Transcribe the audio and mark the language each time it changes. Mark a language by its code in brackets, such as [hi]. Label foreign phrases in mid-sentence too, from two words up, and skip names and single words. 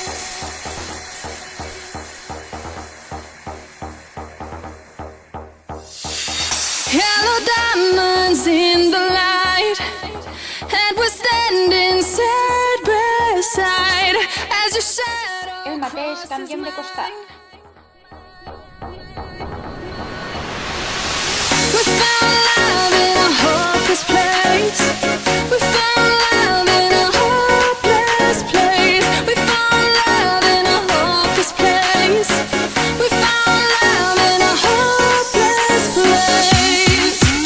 [en] Hello, diamonds in the light, and we're standing side by side as your shadow. [ca] El mateix, canviem de costat. [en] We found love in a hopeless place. We found love in a hopeless place. We found love in a hopeless place. We found love in a hopeless place.